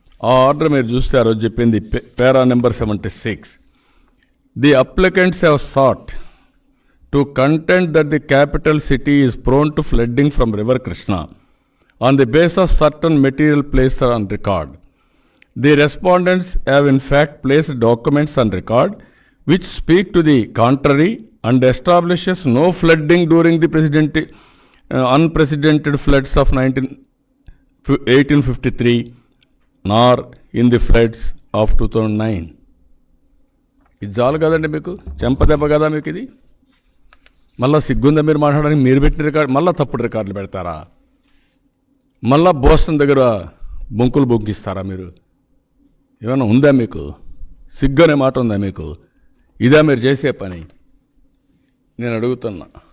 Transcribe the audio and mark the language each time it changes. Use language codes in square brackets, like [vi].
[te] ఆ ఆర్డర్ మీరు చూస్తే ఆ రోజు చెప్పింది para number 76. [en] The applicants have sought to contend that the capital city is prone to flooding from river Krishna on the basis of certain material placed on record. The respondents have in fact placed documents on record which speak to the contrary and establishes no flooding during the unprecedented floods of 1853 nor in the floods of 2009. [te] ఇది చాలు కదండి మీకు, చెంపదెబ్బ కదా మీకు ఇది. మళ్ళీ సిగ్గుందా మీరు మాట్లాడడానికి? మీరు పెట్టిన రికార్డు మళ్ళీ తప్పుడు రికార్డులు పెడతారా? మళ్ళా బోస్టన్ దగ్గర బొంకులు బొంకిస్తారా మీరు? ఏమైనా ఉందా మీకు? సిగ్గు అనే మాట ఉందా మీకు? ఇదా మీరు చేసే పని? నేను అడుగుతున్నా.